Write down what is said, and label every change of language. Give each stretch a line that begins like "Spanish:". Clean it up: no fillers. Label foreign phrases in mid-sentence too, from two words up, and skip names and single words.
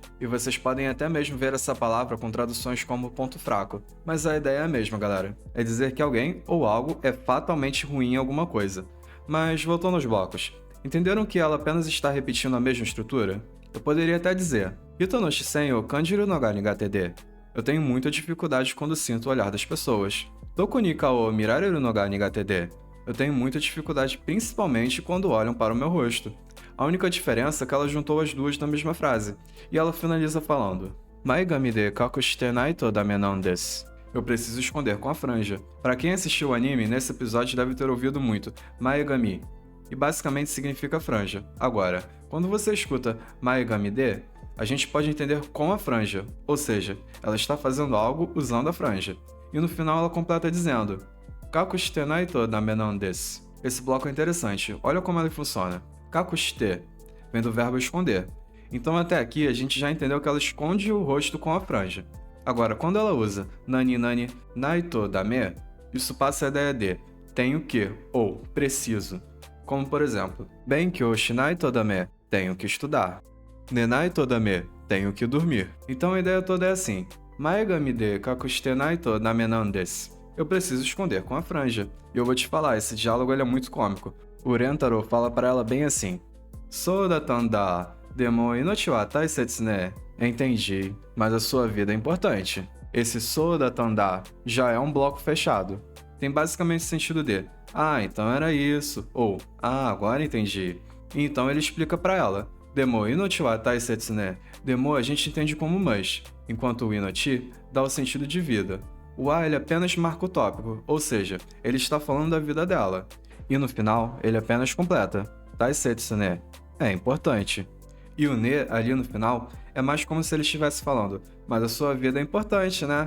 Portuguese: E vocês podem até mesmo ver essa palavra com traduções como ponto fraco, mas a ideia é a mesma, galera. É dizer que alguém ou algo é fatalmente ruim em alguma coisa. Mas voltando aos blocos, entenderam que ela apenas está repetindo a mesma estrutura? Eu poderia até dizer
Japanese: 人の視線を感じるのが苦手で.
Portuguese: Eu tenho muita dificuldade quando sinto o olhar das pessoas.
Japanese: 特に顔見られるのが苦手で.
Portuguese: Eu tenho muita dificuldade principalmente quando olham para o meu rosto. A única diferença é que ela juntou as duas na mesma frase, e ela finaliza falando
Japanese: 前髪で隠してないとダメなんです.
Portuguese: Eu preciso esconder com a franja. Para quem assistiu o anime, nesse episódio deve ter ouvido muito Maegami, e basicamente significa franja. Agora, quando você escuta
Japanese: 前髪で,
Portuguese: a gente pode entender com a franja, ou seja, ela está fazendo algo usando a franja. E no final ela completa dizendo
Japanese: 隠してないとダメなんです.
Portuguese: Esse bloco é interessante, olha como ele funciona. Kakushite vem do verbo esconder. Então até aqui a gente já entendeu que ela esconde o rosto com a franja. Agora, quando ela usa
Japanese: 何々ないとダメ,
Portuguese: isso passa a ideia de tenho que ou preciso. Como por exemplo,
Japanese: 勉強しないとダメ,
Portuguese: tenho que estudar.
Japanese: 寝ないとダメ,
Portuguese: tenho que dormir. Então a ideia toda é assim.
Japanese: 前髪で隠してないとダメなんです.
Portuguese: Eu preciso esconder com a franja. E eu vou te falar, esse diálogo ele é muito cômico. O Rentaro fala pra ela bem assim.
Japanese: そうだったんだ、でも命は大切ね.
Portuguese: Entendi, mas a sua vida é importante. Esse
Japanese: そうだったんだ
Portuguese: já é um bloco fechado. Tem basicamente o sentido de então era isso, ou agora entendi. E então ele explica pra ela.
Japanese: でも命は大切ね.
Portuguese: Demo a gente entende como mas, enquanto o inochi dá o sentido de vida. O ele apenas marca o tópico, ou seja, ele está falando da vida dela. E no final, ele apenas completa.
Japanese: 大切ね.
Portuguese: É importante. E o ne ali no final é mais como se ele estivesse falando, mas a sua vida é importante, né?